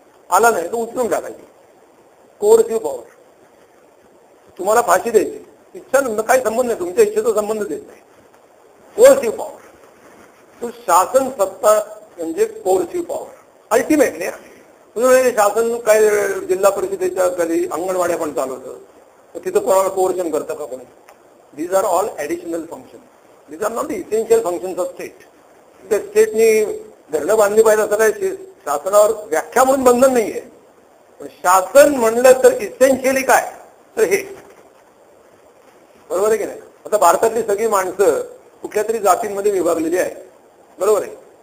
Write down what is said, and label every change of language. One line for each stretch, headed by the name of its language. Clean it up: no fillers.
Marathi: आला नाही तर उचलून टाकायचे. कोर्सिव्ह पॉवर. तुम्हाला फाशी द्यायची इच्छा काही संबंध नाही, तुमच्या इच्छेचा संबंध देत नाही. कोर्सिव्ह पॉवर. तो शासन सत्ता म्हणजे कोर्सिव्ह पॉवर. अल्टिमेटली शासन काय जिल्हा परिषदेच्या कधी अंगणवाड्या पण चालवतं, तर तिथं कोणाला कोर्शन करतं का कोणी.
English: These are all additional function. These are not the essential functions of state.
Marathi: त्या स्टेटनी धरणं बांधली पाहिजे असं काही शासनावर व्याख्या म्हणून बंधन नाहीये. पण शासन म्हणलं तर इसेन्शियली काय तर हे. बरोबर आहे की नाही. आता भारतातली सगळी माणसं कुठल्या तरी जातींमध्ये विभागलेली आहे, बरोबर आहे.